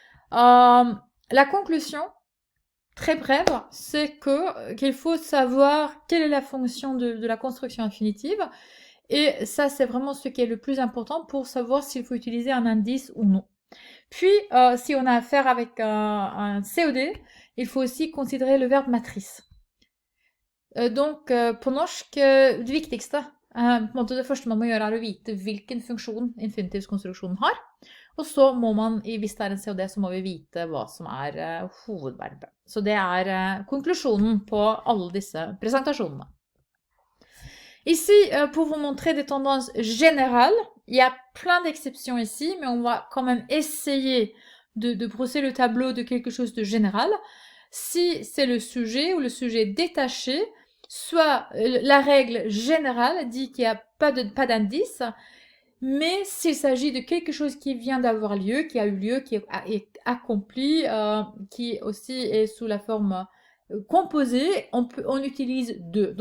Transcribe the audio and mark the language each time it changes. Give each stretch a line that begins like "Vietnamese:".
French: La conclusion, très brève, c'est qu'il faut savoir quelle est la fonction de la construction infinitive. Et ça, c'est vraiment ce qui est le plus important pour savoir s'il faut utiliser un indice ou non. Puis, si on a affaire avec un COD, il faut aussi considérer le verbe matrice.
Norwegian: På norsk, det viktigste på en måte det første man må gjøre er å vite hvilken funksjon infinitivskonstruksjonen har. Og så må man, hvis det er en COD, så må vi vite hva som er hovedverbet. Så det er konklusjonen på alle disse presentasjonene.
French: Ici, pour vous montrer des tendances générales, il y a plein d'exceptions ici, mais on va quand même essayer de brosser le tableau de quelque chose de général. Si c'est le sujet ou le sujet détaché, soit la règle générale dit qu'il n'y a pas d'indice, mais s'il s'agit de quelque chose qui vient d'avoir lieu, qui a eu lieu, qui est accompli, qui aussi est sous la forme composée, on utilise deux.